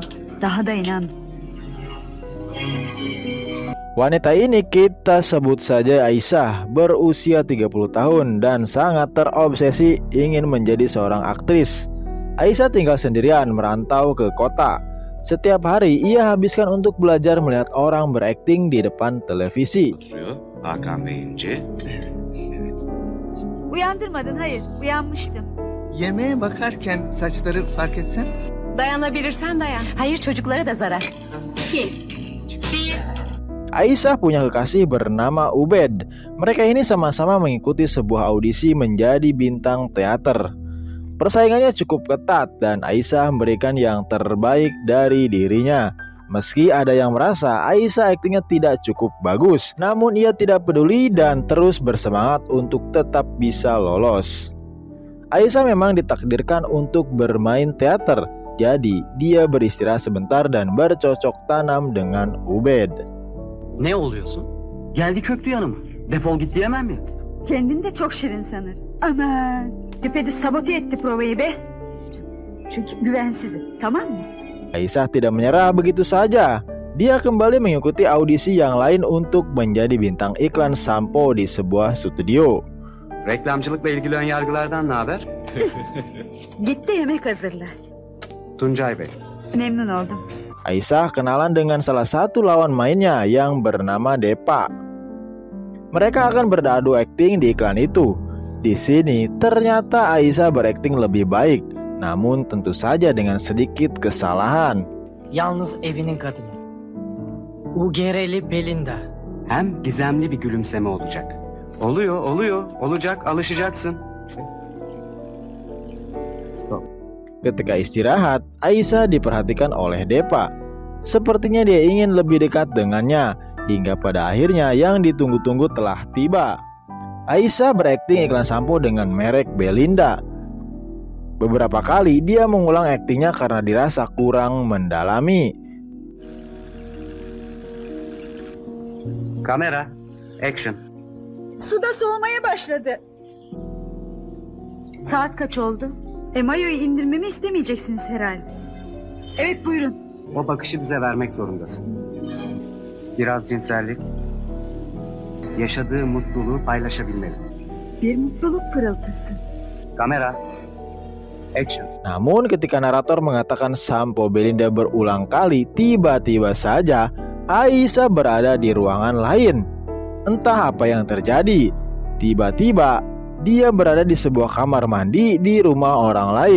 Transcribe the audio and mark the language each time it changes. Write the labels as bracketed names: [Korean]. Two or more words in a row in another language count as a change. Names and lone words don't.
[Turkish] Daha da inandım. [Indonesian] Wanita ini kita sebut saja Aisyah, berusia 30 tahun dan sangat terobsesi ingin menjadi seorang aktris. Aisyah tinggal sendirian merantau ke kota. Setiap hari ia habiskan untuk belajar melihat orang berakting di depan televisi. [Turkish] Hakan Bey'ince. Uyandırmadın, hayır, uyanmıştım. Yemeğe bakarken saçları fark etsen. Dayanabilirsen dayan. Hayır, çocuklara da zarar. [Indonesian] Aisyah punya kekasih bernama Ubed. Mereka ini sama-sama mengikuti sebuah audisi menjadi bintang teater. Persaingannya cukup ketat dan Aisyah memberikan yang terbaik dari dirinya. Meski ada yang merasa Aisyah aktingnya tidak cukup bagus, namun ia tidak peduli dan terus bersemangat untuk tetap bisa lolos. Aisyah memang ditakdirkan untuk bermain teater, jadi dia beristirahat sebentar dan bercocok tanam dengan Ubed. [Turkish] Ne oluyorsun? Geldi çöktü yanıma. Defol git diyemem mi? Kendini de çok şirin sanır. Aman, düpedüz sabote etti provayı be. Çünkü güvensizim, tamam mı? [Indonesian] Aisyah tidak menyerah begitu saja. Dia kembali mengikuti audisi yang lain untuk menjadi bintang iklan sampo di sebuah studio. [Turkish] Reklamcılıkla ilgili ön yargılardan ne haber? Git de yemek hazırla. Tuncay Bey. Memnun oldum. [Indonesian] Aisyah kenalan dengan salah satu lawan mainnya yang bernama Depa. Mereka akan beradu akting di iklan itu. Di sini ternyata Aisyah berakting lebih baik, namun tentu saja dengan sedikit kesalahan. [Turkish] Yalnız evinin kadını. UGR'li Belinda. Hem gizemli bir gülümseme olacak. Oluyor, olacak, alışacaksın. Stop. [Indonesian] Ketika istirahat, Aisyah diperhatikan oleh Depa. Sepertinya dia ingin lebih dekat dengannya, hingga pada akhirnya yang ditunggu-tunggu telah tiba. Aisyah berakting iklan sampo dengan merek Belinda. Beberapa kali dia mengulang aktingnya karena dirasa kurang mendalami. [Turkish] Kamera, action. Suda soğumaya başladı. Saat kaç oldu? Mayoyu indirmemi istemeyeceksiniz herhalde. Evet, buyurun. O bakışı bize vermek zorundasın. Biraz cinsellik, yaşadığı mutluluğu paylaşabilmeli. Bir mutluluk pırıltısı. Kamera, action. [Indonesian] Namun ketika narator mengatakan sampo Belinda berulang kali, tiba-tiba saja Aisyah berada di ruangan lain. Entah apa yang terjadi, tiba-tiba dia berada di sebuah kamar mandi di rumah orang lain.